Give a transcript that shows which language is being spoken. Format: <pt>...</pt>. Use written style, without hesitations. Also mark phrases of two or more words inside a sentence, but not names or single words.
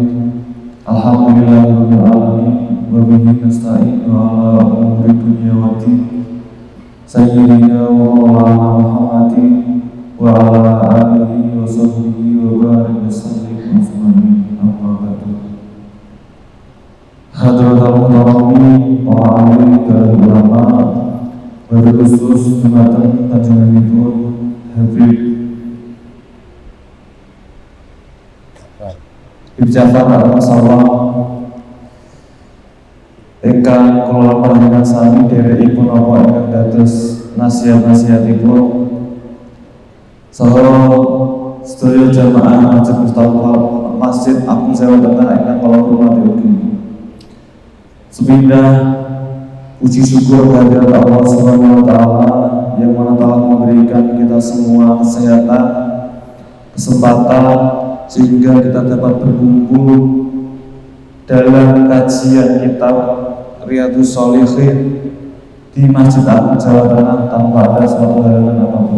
<ar>الحمد لله رب العالمين وبه نستعين على أمور الدنيا والدين. سيدنا ومولانا محمد وعلى آله وصحبه وبارك وسلم أجمعين. أما بعد. حضرة المحترمين</ar> <id>para alim dan ulama,</id> <jv>berkhusus dumateng panjenenganipun Habib Jafar Al-Masawah ingkang kula panjenengan sami dherekipun apa ingkang dados nasihat-nasihatipun saha sedaya jamaah Masjid Agung Sewu Tengah ingkang kula hormati ugi.</jv> <id>Sepindah puji syukur kehadirat Allah</id> <ar>سبحانه وتعالى</ar> <id>yang mana telah memberikan kita semua kesehatan, kesempatan sehingga kita dapat berkumpul dalam kajian kitab Riyadhus Shalihin di Masjid Agung Jawa Tengah tanpa ada suatu halangan apapun.</id>